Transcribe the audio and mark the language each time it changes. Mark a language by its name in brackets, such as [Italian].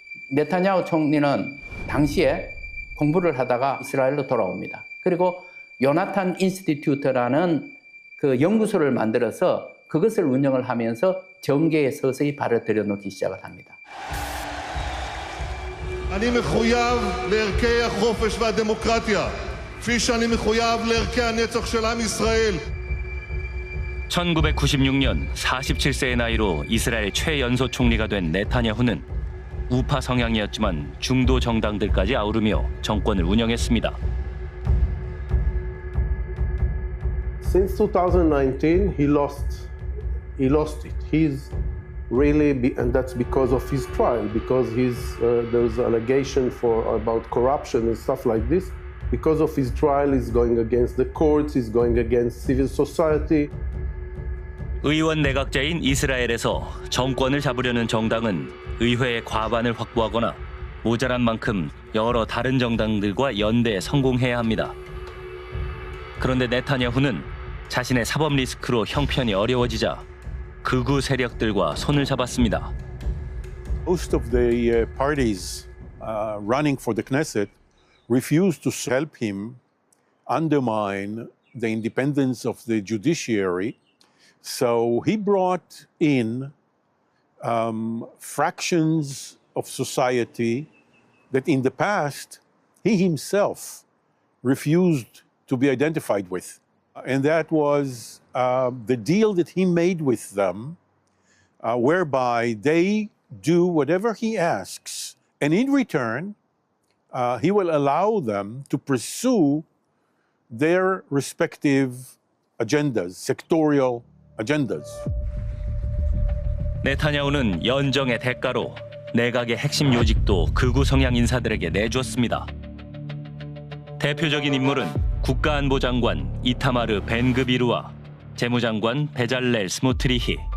[Korean] 네타냐후 총리는 당시에 공부를 하다가 이스라엘로 돌아옵니다. 그리고 요나탄 인스티튜트라는 그 연구소를 만들어서 그것을 운영을 하면서 정계에 서서히 발을 들여놓기 시작을 합니다. [Hebrew] אני מחויב לערכי החופש והדמוקרטיה, כפי שאני מחויב לערכי הנצח של עם ישראל. [Korean] 1996년 47세의 나이로 이스라엘 최연소 총리가 된 네타냐후는 우파 성향이었지만 중도 정당들까지 아우르며 정권을 운영했습니다. [English] Since 2019, he lost it. He's really, and that's because of his trial, because there's allegation about corruption and stuff like this. Because of his trial, he's going against the courts, he's going against civil society. [Korean] 의원 내각제인 이스라엘에서 정권을 잡으려는 정당은 의회의 과반을 확보하거나 모자란 만큼 여러 다른 정당들과 연대에 성공해야 합니다. 그런데 네타냐후는 자신의 사법 리스크로 형편이 어려워지자 극우 세력들과 손을 잡았습니다. [English] Most of the parties running for the Knesset refused to help him undermine the independence of the judiciary. So he brought in fractions of society that in the past he himself refused to be identified with. And that was the deal that he made with them, whereby they do whatever he asks, and in return, he will allow them to pursue their respective agendas, sectorial agendas. [Korean] 네타냐후는 연정의 대가로 내각의 핵심 요직도 극우 성향 인사들에게 내줬습니다. 대표적인 인물은 국가안보장관 이타마르 벤그비르와 재무장관 베잘렐 스모트리히.